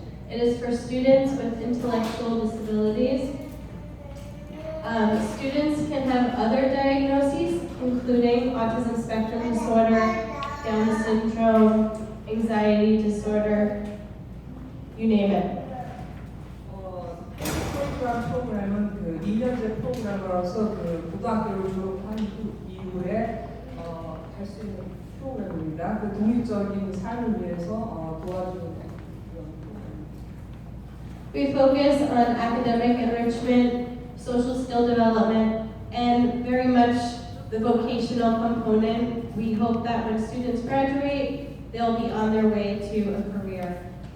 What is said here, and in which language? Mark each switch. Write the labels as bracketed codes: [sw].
[en] It is for students with intellectual disabilities. Students can have other diagnoses, including autism spectrum disorder, Down syndrome, anxiety disorder, you name it. [ko] 프로그램은 그 2년제 프로그램으로서 그 고등학교를 졸업한 이후에 할 수 있는 프로그램입니다. 그 독립적인 삶을 위해서 도와주는 그런 프로그램입니다. [en] We focus on academic enrichment, social skill development, and very much the vocational component. We hope that when students graduate, they'll be on their way to a career.